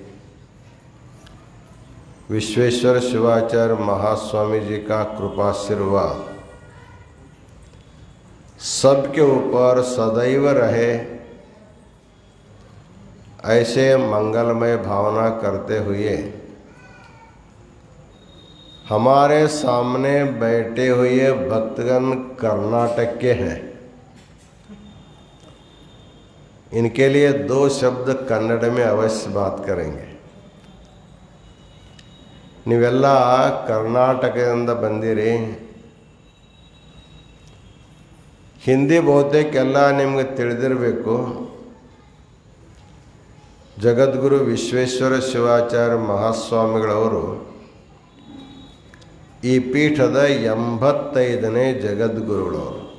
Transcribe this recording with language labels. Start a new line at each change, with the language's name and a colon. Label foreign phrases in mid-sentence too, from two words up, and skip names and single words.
Hindi: विश्वेश्वर शिवाचार्य महास्वामी जी का कृपाशीर्वाद सबके ऊपर सदैव रहे, ऐसे मंगलमय भावना करते हुए हमारे सामने बैठे हुए भक्तगण कर्नाटक के हैं। इनके लिए 2 शब्द कन्नड़ में अवश्य बात करेंगे।
Kannada: ನೀವೆಲ್ಲ ಕರ್ನಾಟಕದಿಂದ ಬಂದಿರಿ, ಹಿಂದಿ ಬಹುತೇಕ ಎಲ್ಲ ನಿಮಗೆ ತಿಳಿದಿರಬೇಕು. ಜಗದ್ಗುರು ವಿಶ್ವೇಶ್ವರ ಶಿವಾಚಾರ್ಯ ಮಹಾಸ್ವಾಮಿಗಳವರು ಈ ಪೀಠದ 85ನೇ ಜಗದ್ಗುರುಗಳವರು.